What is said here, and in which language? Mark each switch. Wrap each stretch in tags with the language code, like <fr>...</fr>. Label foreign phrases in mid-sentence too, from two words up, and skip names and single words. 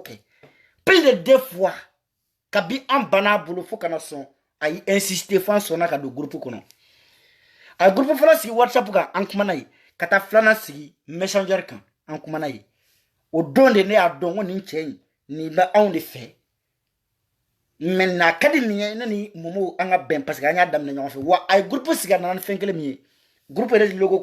<bm>kɛ</bm> <fr>plus de 2 fois</fr> <bm>kabi an bana bolo fo kana sɔn a yi insister fan sɔnna ka don groupe kɔnɔ a groupe fɔlɔ sigi WhatsApp kan an kumana ye ka taa filanan sigi Messenger kan an kumana ye o don de ne y'a dɔn ko nin cɛ in nin bɛ anw de fɛ mais n'a ka di nin ye ne ni Momo an ka bɛn</bm> <fr>parce que</fr> <bm>an y'a daminɛ ɲɔgɔn fɛ wa a ye groupe sigi a nana ni fɛn kelen min ye groupe yɛrɛ logo kun</bm>